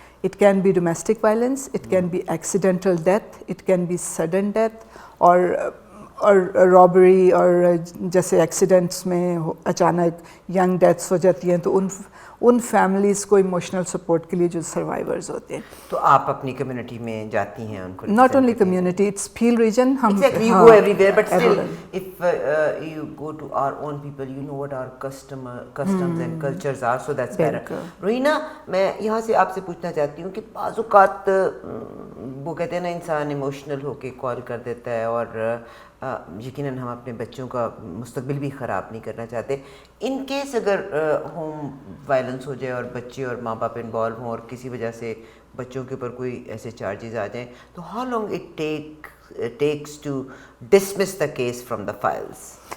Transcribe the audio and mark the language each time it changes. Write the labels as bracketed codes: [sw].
[en] it can be domestic violence, it can be accidental death, it can be sudden death, [ur] اور رابری, اور جیسے accidents میں اچانک young deaths ہو جاتی ہیں, تو ان فیملیز کو ایموشنل سپورٹ کے لیے جو سروائیورز ہوتے ہیں. تو آپ اپنی کمیونٹی میں جاتی ہیں ان کو؟ [en] Not only community, it's pale region. Exactly, you go everywhere, but still, if you go to our own people, you know what our customs and cultures are, so that's better. [ur] روہینہ, میں یہاں سے آپ سے پوچھنا چاہتی ہوں کہ بعض اوقات وہ کہتے ہیں نا انسان ایموشنل ہو کے کال کر دیتا ہے, اور یقیناً ہم اپنے بچوں کا مستقبل بھی خراب نہیں کرنا چاہتے. ان کیس اگر ہوم وائلنس ہو جائے اور بچے اور ماں باپ انوالو ہوں, اور کسی وجہ سے بچوں کے اوپر کوئی ایسے چارجز آ جائیں, تو [en] How long it takes to dismiss the case from the files?